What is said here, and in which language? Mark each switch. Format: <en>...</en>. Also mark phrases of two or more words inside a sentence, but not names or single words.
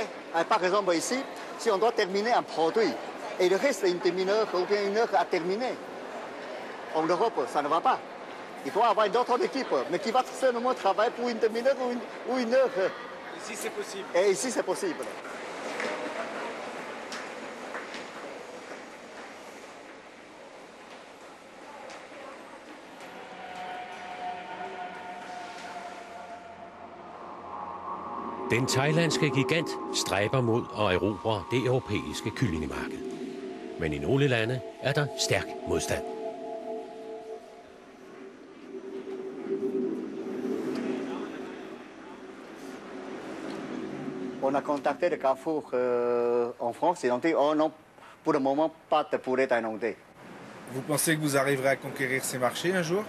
<fr>Par exemple, ici, si on doit terminer un produit, et il reste une demi-heure ou bien 1 heure à terminer, en Europe, ça ne va pas. Il faut avoir une autre équipe, mais qui va seulement travailler pour une demi-heure ou 1 heure. Ici, c'est possible. Et ici, c'est possible.</fr> <da>Den thailandske gigant stræber mod at erobre det europæiske kyllingemarked. Men i nogle lande er der stærk modstand.</da> <fr>On a contacté le Carrefour en France et on dit oh non, pour le moment, pas de poulet thaïlandais. Vous pensez que vous arriverez à conquérir ces marchés un jour?</fr>